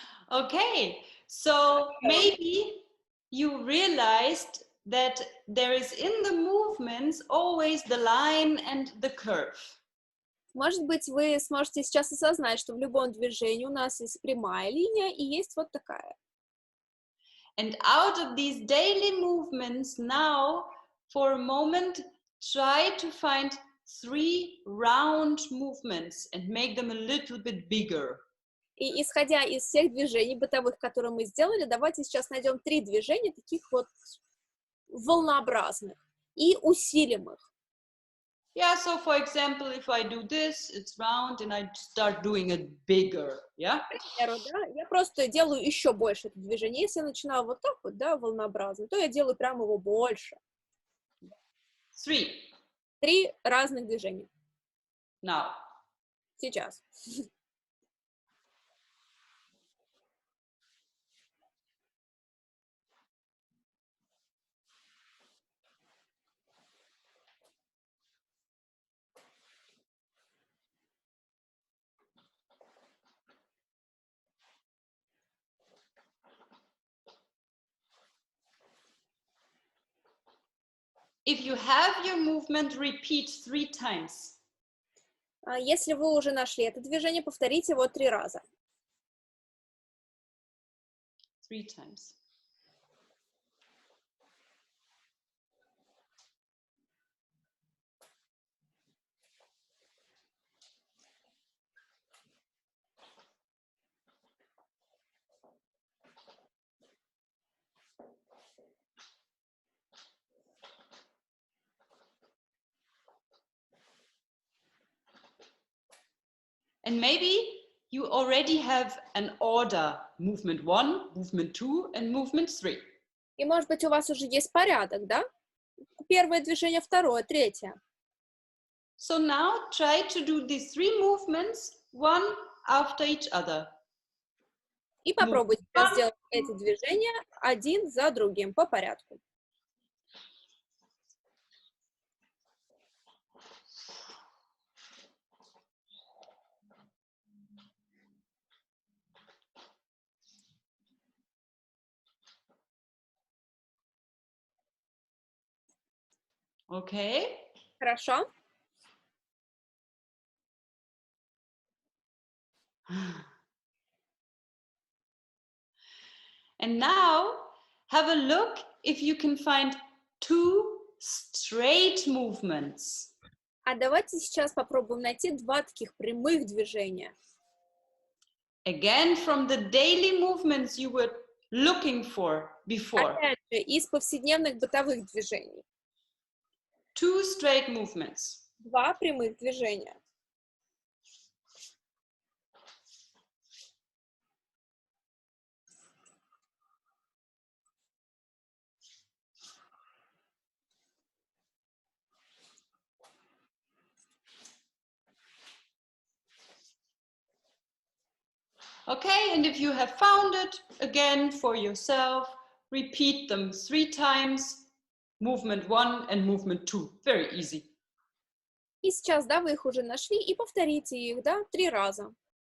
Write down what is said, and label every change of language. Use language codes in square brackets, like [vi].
[en] Okay, so maybe you realized that there is in the movements always the line and the curve. [ru] Может быть, вы сможете сейчас осознать, что в любом движении у нас есть прямая линия и есть вот такая. [en] And out of these daily movements now, for a moment, try to find 3 round movements and make them a little bit bigger. [ru] И исходя из всех движений бытовых, которые мы сделали, давайте сейчас найдем 3 движения, таких вот волнообразных, и усилим их. [en] Yeah, so for example, if I do this, it's round, and I start doing it bigger, yeah? [ru] К примеру, да, я просто делаю еще больше это движение. Если я начинаю вот так вот, да, волнообразно, то я делаю прямо его больше. [en] 3. [ru] 3 разных движения. [en] Now. [ru] Сейчас. [en] If you have your movement, repeat 3 times. [ru] Если вы уже нашли это движение, повторите его 3 раза. [en] 3 times. And maybe you already have an order, movement 1, movement 2, and movement 3. [ru] И, может быть, у вас уже есть порядок, да? Первое движение, второе, третье. [en] So now try to do these 3 movements, one after each other. [ru] И попробуйте сделать эти движения один за другим по порядку. [en] Okay. [ru] Хорошо? [en] And now have a look if you can find 2 straight movements. [ru] А давайте сейчас попробуем найти 2 таких прямых движения. [en] Again, from the daily movements you were looking for before. [ru] Опять же, из повседневных бытовых движений. [en] 2 straight movements. [ru] 2 прямых движения. [en] Okay, and if you have found it again for yourself, repeat them 3 times. Movement 1 and movement 2. Very easy. [ru] И сейчас, да, вы их уже нашли, и повторите их, да, 3 раза.